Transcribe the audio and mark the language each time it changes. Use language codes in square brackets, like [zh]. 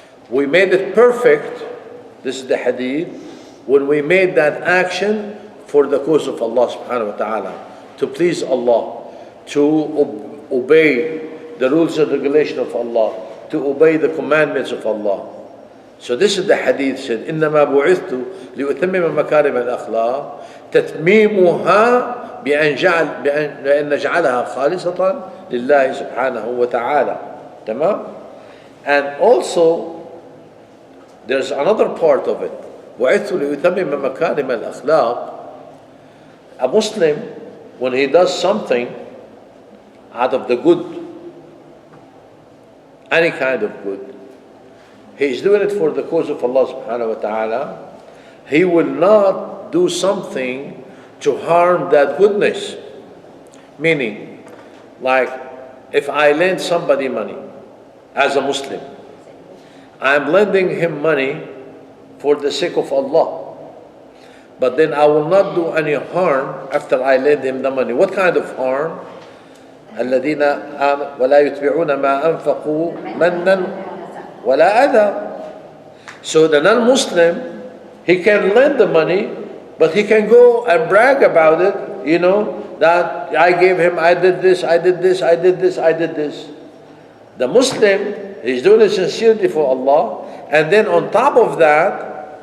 [en] We made it perfect, this is the hadith, when we made that action for the cause of Allah subhanahu wa ta'ala, to please Allah, to obey the rules and regulations of Allah, to obey the commandments of Allah. So this is the hadith said, [ar] إِنَّمَا بُعِثْتُ لِأُتَمِّمَ مَكَارِمَ الْأَخْلَاقِ تَتْمِيمُهَا بأن نجعلها خالصة لله سبحانه وتعالى. تمام? [en] And also, there's another part of it. [ar] بُعِثْتُ لِأُتَمِّمَ مَكَارِمَ الْأَخْلَاقِ. [en] A Muslim, when he does something out of the good, any kind of good, he is doing it for the cause of Allah subhanahu wa ta'ala. He will not do something to harm that goodness. Meaning, like, if I lend somebody money as a Muslim, I'm lending him money for the sake of Allah. But then I will not do any harm after I lend him the money. What kind of harm? [ar] الذين آمنوا ولا يتبعون ما أنفقوا منا ولا أذى. [en] So the non-Muslim, he can lend the money, but he can go and brag about it, you know, that I gave him, I did this, I did this, I did this, I did this. The Muslim, he's doing it sincerely for Allah, and then on top of that,